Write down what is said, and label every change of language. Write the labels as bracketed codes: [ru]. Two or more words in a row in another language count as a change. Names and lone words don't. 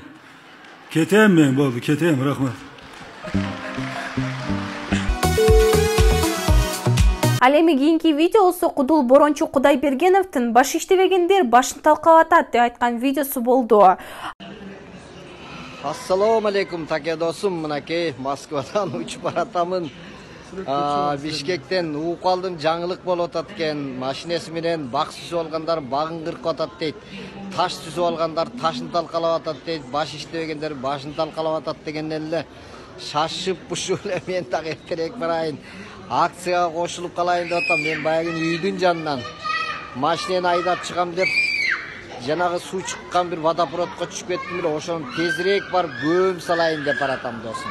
[ky] Кетем мен, болду, кетем, рахмат. Ал эми кийинки видеосу Кудул Борончу Кудайбергеновдун баш иштебегендер башын талкалап атат деп айткан видеосу болду. [ar] السلام عليكم [ky] таке достум, мынакей Москвадан учуп баратамын. Бишкектен угуп калдым, жаңылык болуп атат экен. Машинеси менен бак сүзүп алгандар багын кыркып атат дейт. Таш сүзүп алгандар ташын талкалап атат дейт. Баш иштебегендер башын талкалап атат дегенден эле шашып бушуп эле мен так эртерээк барайын. Акцияга кошулуп калайын деп атам. Мен баягы үйдүн жанынан машинени айдап чыгам деп жанагы суу чыккан бир водопроводко түшүп кеттим эле, ошону тезирээк барып бөөм салайын деп баратам досум.